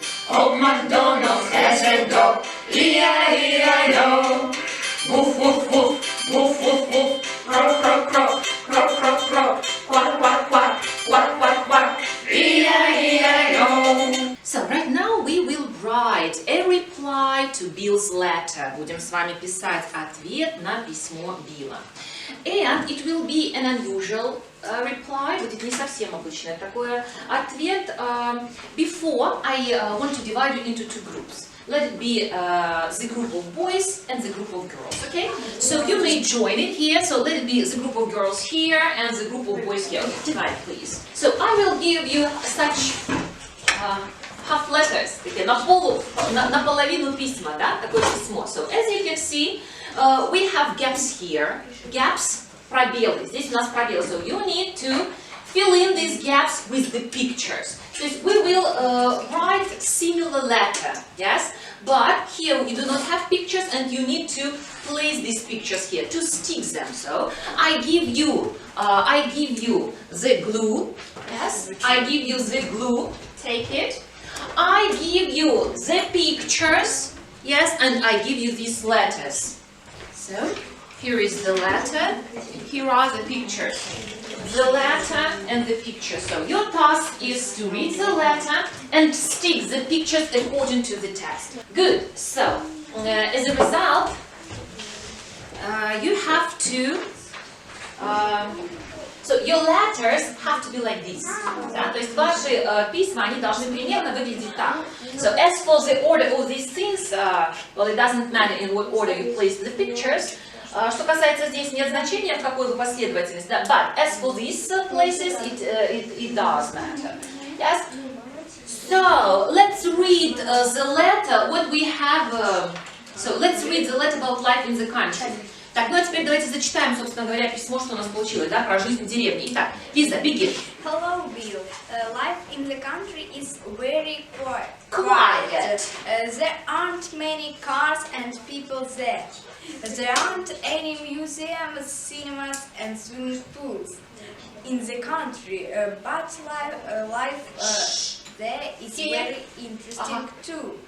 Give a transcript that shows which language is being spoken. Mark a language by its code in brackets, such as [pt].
[en] Old MacDonald has a dog, E-I-E-I-O. Woof, woof, woof, woof, woof, woof, croak, croak, croak, croak, croak, croak, quack, quack, quack, quack, quack, quack, E-I-E-I-O. So right now we will write a reply to Bill's letter. [ru] Будем с вами писать ответ на письмо Билла. [en] And it will be an unusual reply, [ru] будет не совсем обычное такое ответ. [en] Before I want to divide you into two groups. Let it be the group of boys and the group of girls, okay? So you may join it here, so let it be the group of girls here and the group of boys here. Okay, divide please. So I will give you such half letters, [ru] такие наполовину письма, да, такое письмо. [en] So as you can see, we have gaps here. Gaps, [ru] пробелы. Здесь у нас пробелы. [en] So you need to fill in these gaps with the pictures. So we will write similar letter, yes? But here you do not have pictures and you need to place these pictures here to stick them. So I give you the glue. Yes, I give you the glue. Take it. I give you the pictures. Yes, and I give you these letters. So here is the letter. And here are the pictures. The letter and the picture. So your task is to read the letter and stick the pictures according to the text. Good. So as a result, you have to. So your letters have to be like this. [ru] Да? То есть ваши письма, они должны примерно выглядеть так. [en] So as for the order of these things, well, it doesn't matter in what order you place the pictures. [ru] Что касается здесь, нет значения, в какой вы последовательности. Да? [en] But as for these places, it does matter. Yes. So let's read the letter. What we have. So let's read the letter about life in the country. [ru] Так, ну а теперь давайте зачитаем, собственно говоря, письмо, что у нас получилось, да, про жизнь в деревне. Итак, Лиза, begin. [en] Hello, Bill. Life in the country is very quiet. There aren't many cars and people there. There aren't any museums, cinemas and swimming pools in the country, but life there is very interesting too.